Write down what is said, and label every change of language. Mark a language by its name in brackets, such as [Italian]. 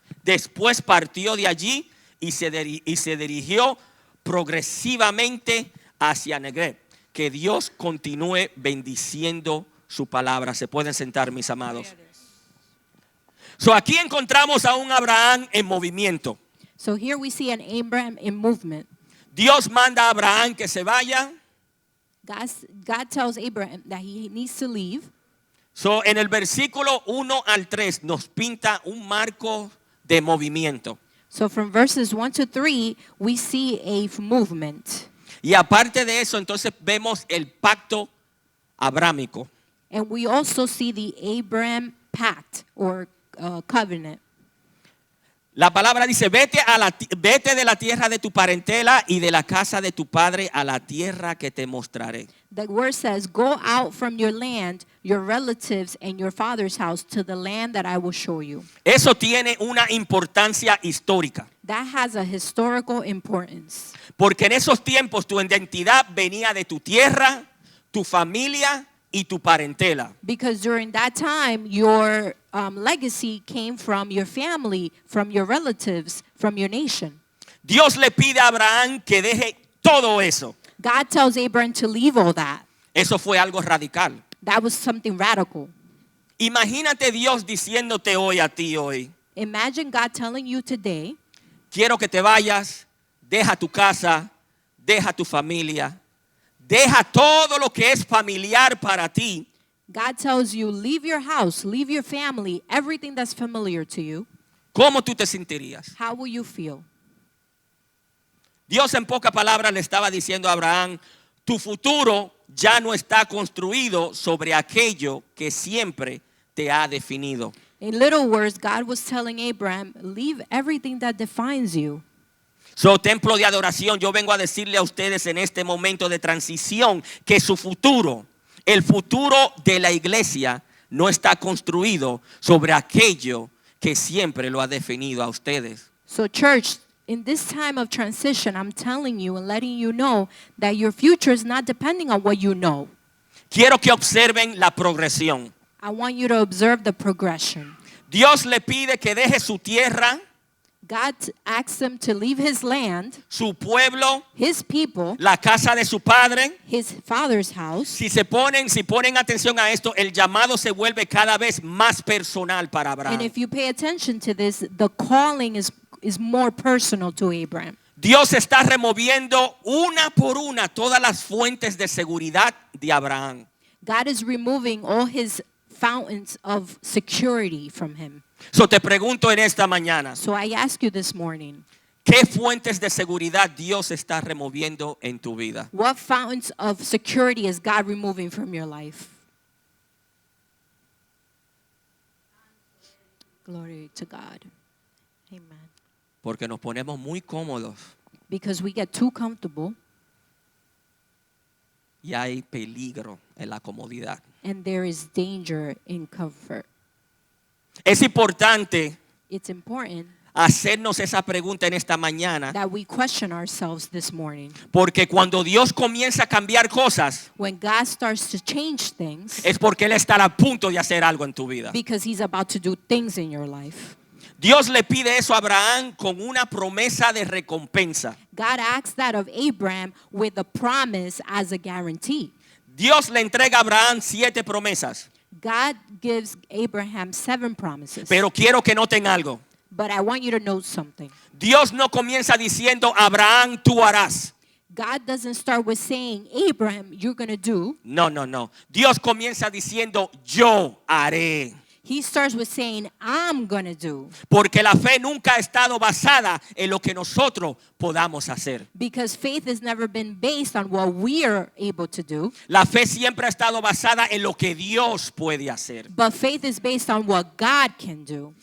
[Spanish] Después partió de allí y se dirigió progresivamente hacia Negev. Que Dios continúe bendiciendo su palabra. Se pueden sentar, mis amados. So, aquí encontramos a un Abraham en movimiento. [English] So here we see an Abraham in movement. [Spanish] Dios manda a Abraham que se vaya. [English] God tells Abraham that he needs to leave. [Spanish] So, en el versículo 1 al 3 nos pinta un marco de movimiento. [English] So from verses 1 to 3, we see a movement. [Spanish] Y aparte de eso, entonces vemos el pacto abrámico. [English] And we also see the Abraham pact or covenant. [Spanish] La palabra dice, vete de la tierra de tu parentela y de la casa de tu padre a la tierra que te mostraré. [English] The word says, go out from your land, your relatives, and your father's house to the land that I will show you. [Spanish] Eso tiene una importancia histórica. [English] That has a historical importance. [Spanish] Porque en esos tiempos tu identidad venía de tu tierra, tu familia y tu parentela. [English] Because during that time, your legacy came from your family, from your relatives, from your nation. [Spanish] Dios le pide a Abraham que deje todo eso. [English] God tells Abraham to leave all that. [Spanish] Eso fue algo radical. [English] That was something radical. [Spanish] Imagínate Dios diciéndote hoy a ti hoy, [English] Imagine God telling you today, [Spanish] quiero que te vayas, deja tu casa, deja tu familia, deja todo lo que es familiar para ti. [English] God tells you, leave your house, leave your family, everything that's familiar to you. [Spanish] ¿Cómo tú te sentirías? [English] How will you feel? [Spanish] Dios en pocas palabras le estaba diciendo a Abraham, tu futuro ya no está construido sobre aquello que siempre te ha definido. [English] In little words, God was telling Abraham, leave everything that defines you. [Spanish] So, templo de adoración, yo vengo a decirle a ustedes en este momento de transición que su futuro, el futuro de la iglesia, no está construido sobre aquello que siempre lo ha definido a ustedes. [English] So church, in this time of transition, I'm telling you and letting you know that your future is not depending on what you know. [Spanish] Quiero que observen la progresión. [English] I want you to observe the progression. [Spanish] Dios le pide que deje su tierra, [English] God asks him to leave his land, [Spanish] su pueblo, [English] his people, [Spanish] la casa de su padre. [English] his father's house. [Spanish] Si ponen atención a esto, el llamado se vuelve cada vez más personal para [English] And [Spanish] Abraham. [English] if you pay attention to this, the calling is more personal to Abraham. [Spanish] Dios está removiendo una por una todas las fuentes de seguridad de Abraham. [English] God is removing all his fountains of security from him. [Spanish] So te pregunto en esta mañana, [English] So I ask you this morning, ¿qué fuentes de seguridad Dios está removiendo en tu vida? what fountains of security is God removing from your life? Glory to God. Amen. [Spanish] Porque nos ponemos muy cómodos [English] Because we get too comfortable [Spanish] y hay peligro en la comodidad. [English] and there is danger in comfort. [Spanish] Es importante [English] It's important [Spanish] hacernos esa pregunta en esta mañana, [English] that we question ourselves this morning. [Spanish] porque cuando Dios comienza a cambiar cosas, [English] When God starts to change things, [Spanish] es porque Él está a punto de hacer algo en tu vida. [English] because he's about to do things in your life. [Spanish] Dios le pide eso a Abraham con una promesa de recompensa. [English] God asks that of Abraham with a promise as a guarantee. [Spanish] Dios le entrega a Abraham 7 promesas. [English] God gives Abraham 7 promises. [Spanish] Pero quiero que noten algo. [English] But I want you to know something. [Spanish] Dios no comienza diciendo, Abraham, tú harás. [English] God doesn't start with saying, Abraham, you're going to do. [Spanish] No. Dios comienza diciendo, yo haré. [English] He starts with saying, I'm going to do. [Spanish] Porque la fe nunca ha estado basada en lo que nosotros podamos hacer. [English] Because faith has never been based on what we are able to do. [Spanish] La fe siempre ha estado basada en lo que Dios puede hacer. [English] But faith is based on what God can do.